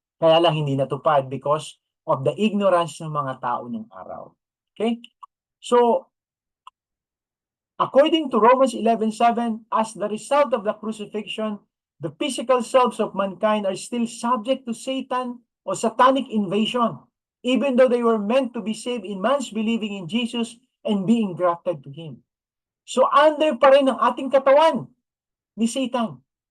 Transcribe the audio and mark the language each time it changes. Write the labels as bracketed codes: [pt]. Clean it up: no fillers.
[tl] Kaya lang hindi natupad [en] because of the ignorance [tl] ng mga tao ng araw. [en] Okay? So, according to Romans 11:7, as the result of the crucifixion, the physical selves of mankind are still subject to Satan or satanic invasion, even though they were meant to be saved in man's believing in Jesus and being grafted to Him. [tl] So under pa rin ang ating katawan ni Satan.